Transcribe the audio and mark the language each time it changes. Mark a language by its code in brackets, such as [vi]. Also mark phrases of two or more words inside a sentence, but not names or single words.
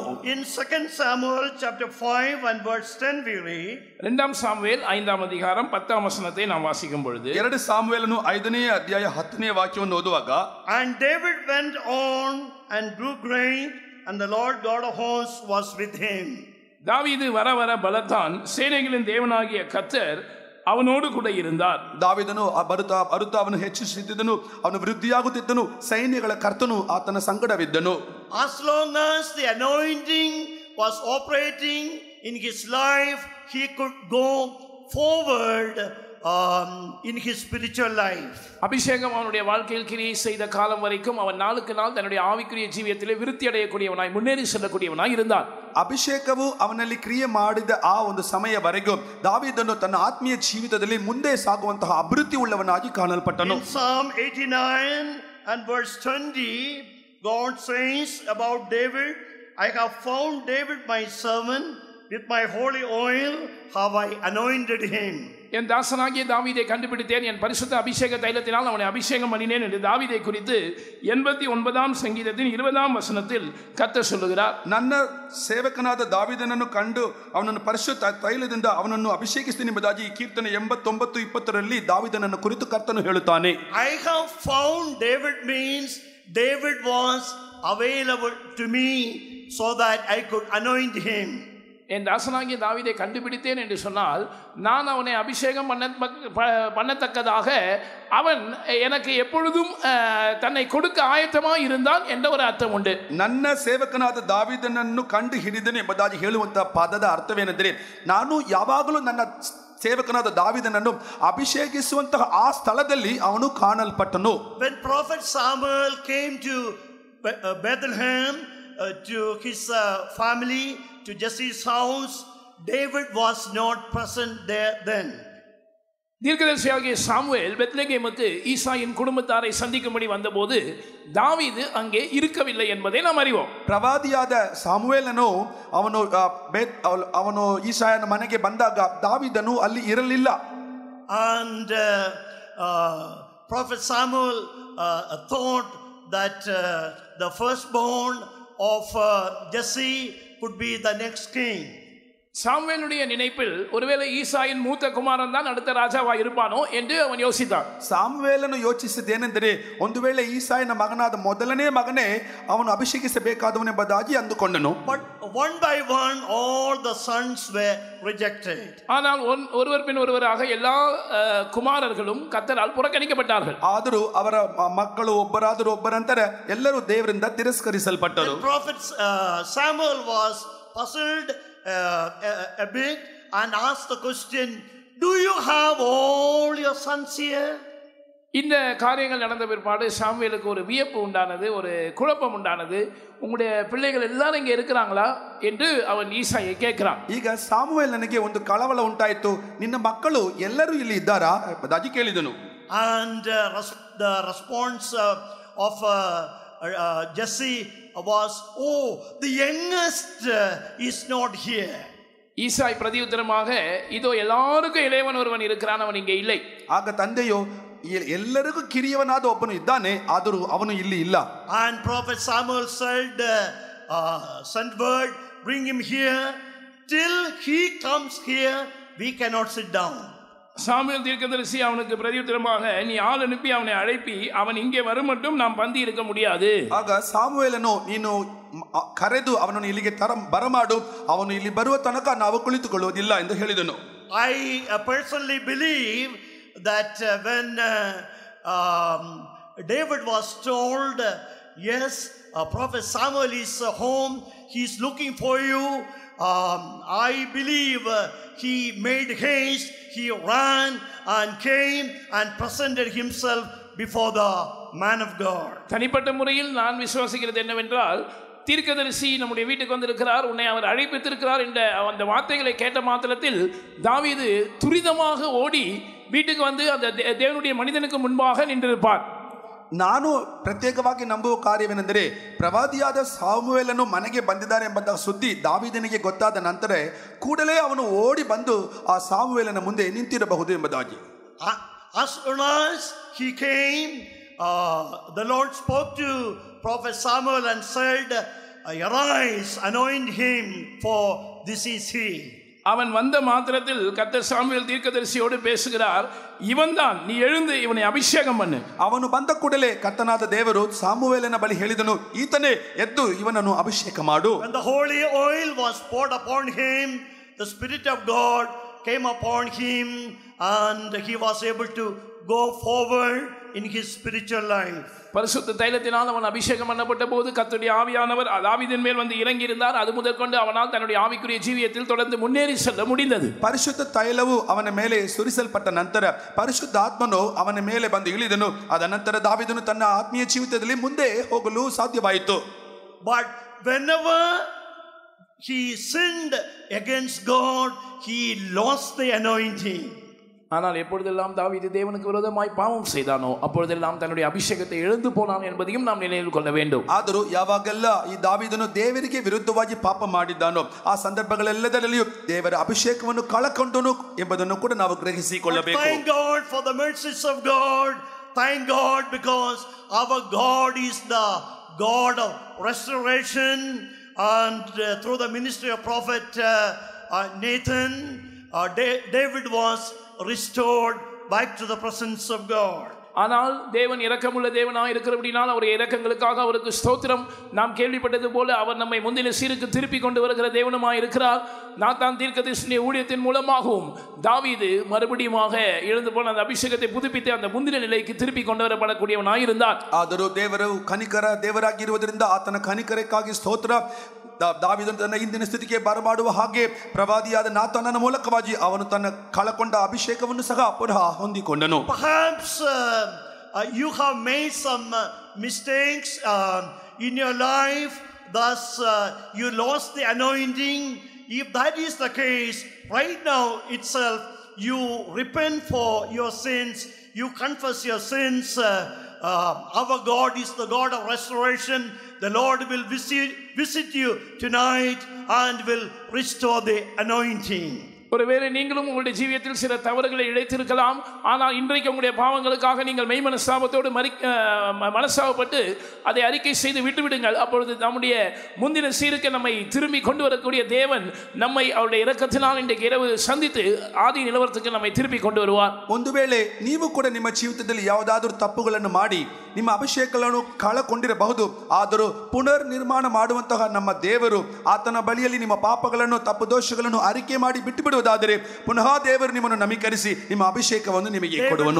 [en] In 2 Samuel chapter 5 and verse 10 we read, [ta] 2 சாமுவேல் 5ஆம் அதிகாரம் 10ஆம் வசனத்தை நாம் வாசிக்கும் பொழுது, [kn] 2 ಸಾಮುವೇಲನು 5ನೇ ಅಧ್ಯಾಯ 10ನೇ ವಾಕ್ಯವನ್ನು ಓದುವಾಗ, [en] and David went on and grew great, and the Lord God of hosts was with him. [ta] தாவீது வர வர பலத்தான், சேனைகளின் தேவனாகிய கர்த்தர் அவனோடு கூட இருத்தார். [kn] ದಾವೀದನು ಬರುತ್ತಾ ಅವನು ಹೆಚ್ಚಿಸುತ್ತಿದ್ದನು, ಅವನು ವೃದ್ಧಿಯಾಗುತ್ತಿದ್ದನು, ಸೈನ್ಯಗಳ ಕರ್ತನು ಆತನ ಸಂಗಡವಿದ್ದನು. [en] As long as the anointing was operating in his life, he could go forward in his spiritual life. [ta] அபிஷேகம் அவனுடைய வாழ்க்கையில் கிரியை செய்த காலம் வரைக்கும் அவன் நாளுக்கு நாள் தன்னுடைய ஆவிக்குரிய ஜீவியத்திலே விருத்தி அடையக்கூடியவனாய், முன்னேறி செல்லக்கூடியவனாய் இருந்தான். [kn] ಅಭಿಷೇಕವು ಅವನಲ್ಲಿ ಕ್ರಿಯೆ ಮಾಡಿದ ಆ ಒಂದು ಸಮಯವರೆಗೂ ದಾವೀದನು ತನ್ನ ಆತ್ಮೀಯ ಜೀವಿತದಲ್ಲಿ ಮುಂದೆ ಸಾಗುವಂತಹ ಅಭಿವೃದ್ಧಿ ಉಳ್ಳವನಾಗಿ ಕಾಣಲ್ಪಟ್ಟನು. [en] In Psalm 89 and verse 20, God says about David, I have found David my servant, with my holy oil have I anointed him. [ta] என் தாசனாகிய தாவீதை கண்டுபிடித்தேன், என் பரிசுத்த அபிஷேக தைலத்தினால் அவனை அபிஷேகம் பண்ணினேன் என்று தாவீதை குறித்து 89ஆம் சங்கீதத்தின் 20ஆம் வசனத்தில் கர்த்தர் சொல்லுகிறார். [kn] ನನ್ನ ಸೇವಕನಾದ ದಾವೀದನನ್ನು ಕಂಡು ಅವನನ್ನು ಪರಿಶುದ್ಧ ತೈಲದಿಂದ ಅವನನ್ನು ಅಭಿಷೇಕಿಸುತ್ತೇನೆ ಎಂಬುದಾಗಿ ಕೀರ್ತನೆ 89:20ರಲ್ಲಿ ದಾವೀದನನ್ನು ಕುರಿತು ಕರ್ತನು ಹೇಳುತ್ತಾನೆ. [en] I have found David means David was available to me so that I could anoint him. [ta] என் தாசனாகிய தாவீதை கண்டுபிடித்தேன் என்று சொன்னால் நான் அவனை அபிஷேகம் பண்ணத்தக்கதாக அவன் எனக்கு எப்பொழுதும் தன்னை கொடுக்க ஆயத்தமாக இருந்தான் என்ற ஒரு அர்த்தம் உண்டு. [kn] ನನ್ನ ಸೇವಕನಾದ ದಾವೀದನನ್ನು ಕಂಡು ಹಿಡಿದನು ಎಂಬುದಾಗಿ ಹೇಳುವಂತಹ ಪದದ ಅರ್ಥವೇನೆಂದರೆ ನಾನು ಯಾವಾಗಲೂ ನನ್ನ ಸೇವಕನಾದ ದಾವೀದನನ್ನು ಅಭಿಷೇಕಿಸುವಂತಹ ಆ ಸ್ಥಳದಲ್ಲಿ ಅವನು ಕಾಣಲ್ಪಟ್ಟನು. [en] When prophet Samuel came to Bethlehem, to his family, to Jesse's house, David was not present there then. [ta] தீர்க்கதரிசியாகிய சாமுவேல் பெத்லெகேமுக்கு ஈசாயின் குடும்பத்தாரை சந்திக்கும்படி வந்தபோது தாவீது அங்கே இருக்கவில்லை என்பதை நாம் அறிவோம். [kn] ಪ್ರವಾದಿಯಾದ ಸಾಮುವೇಲನು ಅವನು ಈಸಾಯನ ಮನೆಗೆ ಬಂದಾಗ ದಾವೀದನು ಅಲ್ಲಿ ಇರಲಿಲ್ಲ. [en] And prophet Samuel thought that the firstborn of Jesse could be the next king. [ta] சாமுவேலுடைய நினைப்பில் ஒருவேளை ஈசாயின் மூத்த குமாரன் தான் அடுத்த ராஜாவா இருப்பானோ என்று அவன் யோசித்தான். [kn] ಸಾಮುವೇಲನು ಯೋಚಿಸಿದ್ದೇನೆಂದರೆ ಒಂದು ವೇಳೆ ಈಸಾಯನ ಮಗನಾದ ಮೊದಲನೇ ಮಗನೇ ಅವನು ಅಭಿಷೇಕಿಸಬೇಕಾದವನೆಂಬುದಾಗಿ ಅಂದುಕೊಂಡನು. [en] But one by one all the sons were rejected. [ta] ஆனால் ஒருவர் பின் ஒருவராக எல்லா குமாரர்களும் கர்த்தரால் புறக்கணிக்கப்பட்டார்கள். [kn] ಆದರೂ ಅವರ ಮಕ್ಕಳು ಒಬ್ಬರಾದರೂ ಒಬ್ಬರಂತರ ಎಲ್ಲರೂ ದೇವರಿಂದ ತಿರಸ್ಕರಿಸಲ್ಪಟ್ಟರು. [en] Prophet Samuel was puzzled a bit and asked the question, do you have all your sons here? [ta] இந்த காரியங்கள் நடந்த பிற்பாடு சாமுவேலுக்கு ஒரு வியப்பு உண்டானது, ஒரு குழப்பம் உண்டானது. உங்களுடைய பிள்ளைகள் எல்லாரும் இங்கே இருக்கிறாங்களா என்று அவன் ஈசாயை கேட்கிறான். [kn] ಈಗ ಸಾಮುವೇಲನಿಗೆ ಒಂದು ಕಳವಳ ಉಂಟಾಯಿತು. ನಿನ್ನ ಮಕ್ಕಳು ಎಲ್ಲರೂ ಇಲ್ಲಿ ಇದ್ದಾರಾ ಎಂಬುದಾಗಿ ಕೇಳಿದನು. [en] And the response of Jesse was, oh, the youngest is not here. [ta] ஈசாய் பிரதியுத்தரமாக, இதோ எல்லாருக்கும் இளையவன் ஒருவன் இருக்கிறான், அவன் இங்கே இல்லை. [kn] ಆಗ ತಂದೆಯು ಎಲ್ಲರಿಗೂ ಕಿರಿಯವನಾದ ಒಬ್ಬನು ಇದ್ದಾನೆ, ಆದರೂ ಅವನು ಇಲ್ಲಿ ಇಲ್ಲ. [en] And prophet Samuel said, send word, bring him here. Till he comes here, we cannot sit down. [ta] சாமுவேல் தீர்க்கதரிசி அவனுக்கு பிரதியுத்தரமாக, நீ ஆள் அனுப்பி அவனை அழைப்பி அவன் இங்கே வரும் மட்டும் நாம் பந்தி இருக்க முடியாது. [kn] ಆಗ ಸಾಮುವೇಲನು ನೀನು ಕರೆದು ಅವನನ್ನು ಇಲ್ಲಿಗೆ ಬರಮಾಡು, ಅವನು ಇಲ್ಲಿ ಬರುವ ತನಕ ನಾವು ಕುಳಿತುಕೊಳ್ಳುವುದಿಲ್ಲ ಎಂದು ಹೇಳಿದನು. [en] I personally believe that when David was told, yes, prophet Samuel is home, he is looking for you, I believe he made haste, he ran and came and presented himself before the man of God. [ta] தனிப்பட்ட முறையில் நான் விசுவாசிக்கிறது என்னவென்றால், தீர்க்கதரிசி நம்முடைய வீட்டுக்கு வந்திருக்கிறார், உன்னை அவர் அழைப்பித்திருக்கிறார் என்ற அந்த வார்த்தைகளை கேட்ட மாத்திரத்தில் தாவீது துரிதமாக ஓடி வீட்டுக்கு வந்து அந்த தேவனுடைய மனிதனுக்கு முன்பாக நின்றிருப்பார். [kn] ನಾನು ಪ್ರತ್ಯೇಕವಾಗಿ ನಂಬುವ ಕಾರ್ಯವೇನೆಂದರೆ, ಪ್ರವಾದಿಯಾದ ಸಾಮುವೇಲನು ಮನೆಗೆ ಬಂದಿದ್ದಾನೆ ಎಂಬಂತಹ ಸುದ್ದಿ ದಾವೀದನಿಗೆ ಗೊತ್ತಾದ ನಂತರ ಕೂಡಲೇ ಅವನು ಓಡಿ ಬಂದು ಆ ಸಾಮುವೇಲನ ಮುಂದೆ ನಿಂತಿರಬಹುದು ಎಂಬುದಾಗಿ. [en] As soon as he came, the Lord spoke to prophet Samuel and said, arise, anoint him, for this is he. [ta] அவன் வந்த மாத்திரத்தில் கர்த்தர் சாமுவேல் தீர்க்கதரிசியோடு பேசுகிறார், இவன்தான், நீ எழுந்து இவனை அபிஷேகம் பண்ணு. [kn] ಅವನು ಬಂದ ಕೂಡಲೇ ಕರ್ತನಾದ ದೇವರು ಸಾಮುವೇಲನ ಬಳಿ ಹೇಳಿದನು, ಈತನೇ ಎದ್ದು ಇವನನ್ನು ಅಭಿಷೇಕ ಮಾಡು. [en] When the holy oil was poured upon him, the Spirit of God came upon him and he was able to go forward in his spiritual life. [ta] பரிசுத்த தைலத்தினால் அவன் அபிஷேகம் பண்ணப்பட்ட போது கர்த்தருடைய ஆவியானவர் தாவீதின் மேல் வந்து இறங்கி இருந்தார். அது முதற்கொண்டு அவனால் தன்னுடைய ஆவிக்குரிய ஜீவியத்தில் தொடர்ந்து முன்னேறி செல்ல முடிந்தது. [kn] ಪರಿಶುದ್ಧ ತೈಲವು ಅವನ ಮೇಲೆ ಸುರಿಸಲ್ಪಟ್ಟ ನಂತರ ಪರಿಶುದ್ಧ ಆತ್ಮನು ಅವನ ಮೇಲೆ ಬಂದು ಇಳಿದನು. ಅದ ನಂತರ ದಾವೀದನು ತನ್ನ ಆತ್ಮೀಯ ಜೀವಿತದಲ್ಲಿ ಮುಂದೆ ಹೋಗಲು ಸಾಧ್ಯವಾಯಿತು. [en] But whenever he sinned against God, he lost the anointing. [ta] ஆனால் எப்பொழுதெல்லாம் தாவீது தேவனுக்கு விரோதமாய் பாவம் செய்தானோ அப்பொழுதெல்லாம் தன்னுடைய அபிஷேகத்தை இழந்து போனான் என்பதையும் நாம் நினைவில் கொள்ள வேண்டும். [kn] ಆದರೂ ಯಾವಾಗೆಲ್ಲ ಈ ದಾವೀದನು ದೇವರಿಗೆ ವಿರುದ್ಧವಾಗಿ ಪಾಪ ಮಾಡಿದ್ದಾನೋ ಆ ಸಂದರ್ಭಗಳೆಲ್ಲದರಲ್ಲಿಯೂ ದೇವರ ಅಭಿಷೇಕವನ್ನು ಕಳಕೊಂಡನು ಎಂಬುದನ್ನು ಕೂಡ ನಾವು ಗ್ರಹಿಸಿಕೊಳ್ಳಬೇಕು. [en] Thank God for the mercies of God. Thank God because our God is the God of restoration, and through the ministry of prophet Nathan, David was restored back to the presence of God. [ta] ஆனால் தேவன் இரக்கமுள்ள தேவனாக இருக்கிறபடினால் அவருடைய இரக்கங்களுக்காக அவருக்கு ஸ்தோத்திரம். நாம் கேள்விப்பட்டது போல அவர் நம்மை முந்தின சீருக்கு திருப்பி கொண்டு வருகிற தேவனுமாய் இருக்கிறார். நாத்தான் தீர்க்கதரிசியுடைய ஊழியத்தின் மூலமாகவும் தாவீது மறுபடியுமாக எழுந்து போன அந்த அபிஷேகத்தை புதுப்பித்து அந்த முந்தின நிலைக்கு திருப்பி கொண்டு வரப்படக்கூடியவனாய் இருந்தார். [kn] ಆದರೂ ದೇವರು ಕನಿಕರ ದೇವರಾಗಿರುವುದರಿಂದ ಆತನ ಕನಿಕರಕ್ಕಾಗಿ ಸ್ತೋತ್ರ. ದಾವೀದನು ತನ್ನ ಹಿಂದಿನ ಸ್ಥಿತಿಗೆ ಬರಮಾಡುವ ಹಾಗೆ ಪ್ರವಾದಿಯಾದ ನಾತಾನನ ಮೂಲಕವಾಗಿ ಅವನು ತನ್ನ ಕಳಕೊಂಡ ಅಭಿಷೇಕವನ್ನು ಸಹ ಪುನಃ ಹೊಂದಿಕೊಂಡನು. [en] Perhaps you have made some mistakes in your life, thus you lost the anointing. If that is the case, right now itself you repent for your sins, you confess your sins. Our God is the God of restoration. The Lord will visit you tonight and will restore the anointing. [ta] ஒருவேளை நீங்களும் உங்களுடைய ஜீவியத்தில் சில தவறுகளை இழைத்திருக்கலாம். ஆனால் இன்றைக்கு உங்களுடைய பாவங்களுக்காக நீங்கள் மெய் மனஸ்தாபத்தோடு மனஸ்தாபப்பட்டு அதை அறிக்கை செய்து விட்டுவிடுங்கள். அப்பொழுது நம்முடைய முந்தின சீருக்கு நம்மை திரும்பி கொண்டு வரக்கூடிய தேவன் நம்மை அவருடைய இரக்கத்தினால் இன்றைக்கு இரவு சந்தித்து ஆதி நிலவரத்துக்கு நம்மை திருப்பி கொண்டு வருவார். [kn] ಒಂದು ವೇಳೆ ನೀವು ಕೂಡ ನಿಮ್ಮ ಜೀವಿತದಲ್ಲಿ ಯಾವುದಾದರೂ ತಪ್ಪುಗಳನ್ನು ಮಾಡಿ ನಿಮ್ಮ ಅಭಿಷೇಕಗಳನ್ನು ಕಳಕೊಂಡಿರಬಹುದು. ಆದರೂ ಪುನರ್ ನಿರ್ಮಾಣ ಮಾಡುವಂತಹ ನಮ್ಮ ದೇವರು ಆತನ ಬಳಿಯಲ್ಲಿ ನಿಮ್ಮ ಪಾಪಗಳನ್ನು ತಪ್ಪು ದೋಷಗಳನ್ನು ಅರಿಕೆ ಮಾಡಿ ಬಿಟ್ಟು ಾದರೆ ಪುನಃ ದೇವರು ನಿಮ್ಮನ್ನು ನಮೀಕರಿಸಿ ನಿಮ್ಮ ಅಭಿಷೇಕವನ್ನು ನಿಮಗೆ ಕೊಡುವನು.